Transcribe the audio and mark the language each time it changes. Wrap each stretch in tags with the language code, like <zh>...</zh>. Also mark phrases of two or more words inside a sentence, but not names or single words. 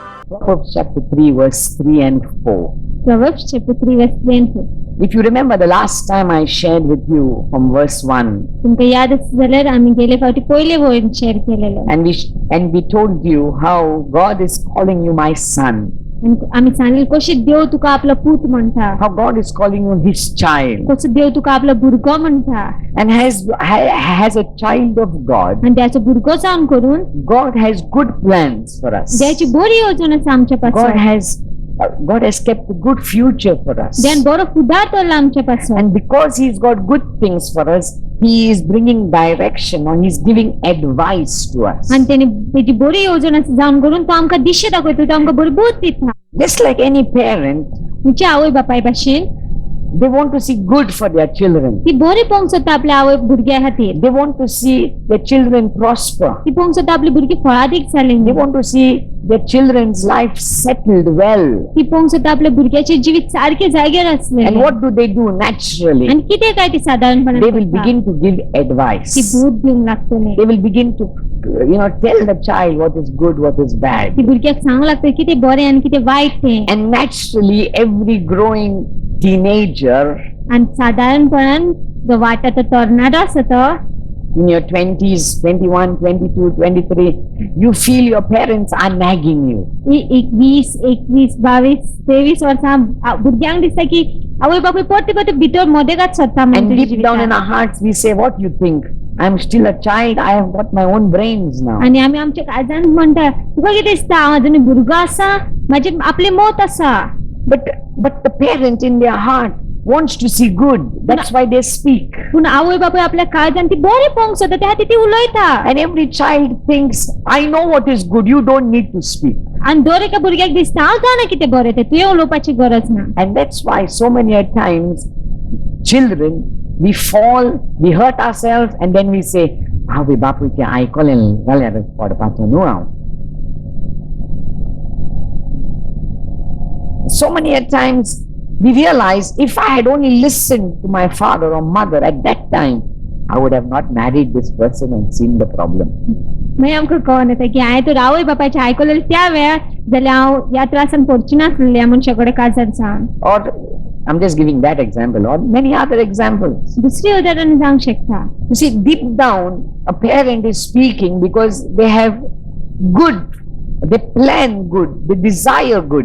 <en>Proverbs chapter 3 verse 3 and 4. Proverbs chapter 3 verse 3 and 4. If you remember the last time I shared with you from verse 1,</en> <kok>तुमका याद असेल जाल्यार आमी गेले फावटी पहिले वळन शेअर केलेलो</kok> <en>and we told you how God is calling you my son.</en> <kok>आणि आम्ही सांगितले कशे देव तुका आपला पूत म्हणता,</kok> <en>How God is calling you his child.</en> <kok>कसो देव तुका आपला भुरगो म्हणता.</kok> <en>And has a child of God.</en> <kok>आणि त्याचो भुरगो जावन करून</kok> <en>God has good plans for us.</en> <kok>देवाची बरी योजना आसा आमच्या पासून.</kok> <en>God has kept a good future for us.</en> <kok>देवान बरो फुडार दवरला आमच्या पासून.</kok> <en>And because he's got good things for us, he is bringing direction or he's giving advice to us.</en> <kok>आणि त्याने त्याची बरी योजना जावन करून तो आमकां दिशा दाखयता, तो आमकां बरी बोध दिता.</kok> <en>Just like any parent,</en> <kok>तुमच्या आवय बापाय भाशेन</kok> <en>they want to see good for their children.</en> <kok>ती बरी पोवंक सोदता आपल्या आवय भुरग्या खातीर.</kok> <en>They want to see their children prosper.</en> <kok>ती पोवंक सोदता आपली भुरगीं फळादीक जालीं.</kok> <en>They want to see their children's life settled well.</en> <kok>ती पोवंक सोदता आपल्या भुरग्याचे जिवीत सारखे जाग्यार आसले.</kok> <en>And what do they do naturally?</en> <kok>आणि कितें काय ती साधारणपणान</kok> <en>They will begin to give advice.</en> <kok>ती बोध दिवंक लागतली.</kok> <en>They will begin to tell the child what is good, what is bad.</en> <kok>ती भुरग्याक सांगूंक लागतली कितें बरें आनी कितें वायट तें.</kok> <en>And naturally every growing teenager</en> <kok>आणि साधारणपणान जो वाटा तरणारो आसा तो</kok> <en>in your 20s, 21, 22, 23, you feel your parents are nagging you.</en> <kok>21, 22, 23 वर्सां भुरग्यांक दिसता की आवय बापूय परते भितर मदेगात सोदता.</kok> <en>And deep down in our hearts we say, what you think? I'm still a child, I have got my own brains now.</en> <kok>आणि आमी आमच्या काळजांत म्हणटा तुका कितें दिसता हांव अजून भुरगो आसा, म्हाजे आपले मत आसा.</kok> <en>But the parent in their heart wants to see good. That's why they speak.</en> <kok>पूण आवय बापूय आपल्या काळजांत ती बरें पोवंक सोदता, त्या खातीर ती उलयता.</kok> <en>And every child thinks, I know what is good, you don't need to speak.</en> <kok>आणि दर एका भुरग्याक दिसता हांव जाणा कितें बरें तें, तुवें उलोवपाची गरज ना.</kok> <en>And that's why so many a times children, we fall, we hurt ourselves, and then we say,</en> <kok>आवय बापूयचें आयकलें जाल्यार पडपाचो न्हू हांव.</kok> <en>So many a times we realize if I had only listened to my father or mother at that time, I would have not married this person and seen the problem.</en> <kok>मागीर आमकां कळोन येता की हांवें तर आवय बापायचें आयकलेलें त्या वेळार जाल्यार हांव ह्या त्रासान पडची नासलेलें ह्या मनशा कडेन काजार जावन.</kok> <en>Or I'm just giving that example, or many other examples.</en> <kok>दुसरी उदाहरण जावंक शकता.</kok> <en>You see, deep down, a parent is speaking because they have good, they plan good, they desire good.</en>